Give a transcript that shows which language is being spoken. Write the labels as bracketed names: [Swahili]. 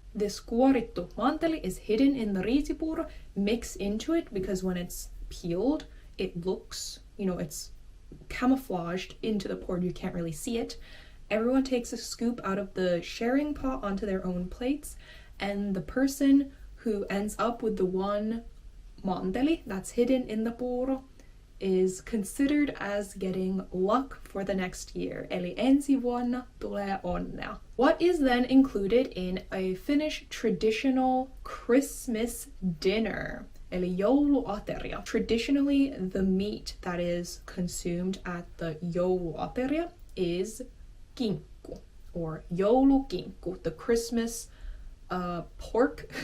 [English] This kuorittu manteli is hidden in the riisipuuro, mixed into it, because when it's peeled, it looks, it's camouflaged into the porridge. You can't really see it. Everyone takes a scoop out of the sharing pot onto their own plates, and the person who ends up with the one manteli that's hidden in the puuro is considered as getting luck for the next year. [Finnish] Eli ensi vuonna tulee onnea. [English] What is then included in a Finnish traditional Christmas dinner? [Finnish] Eli jouluateria. [English] Traditionally, the meat that is consumed at the jouluateria is kinkku, or joulukinkku, the Christmas pork.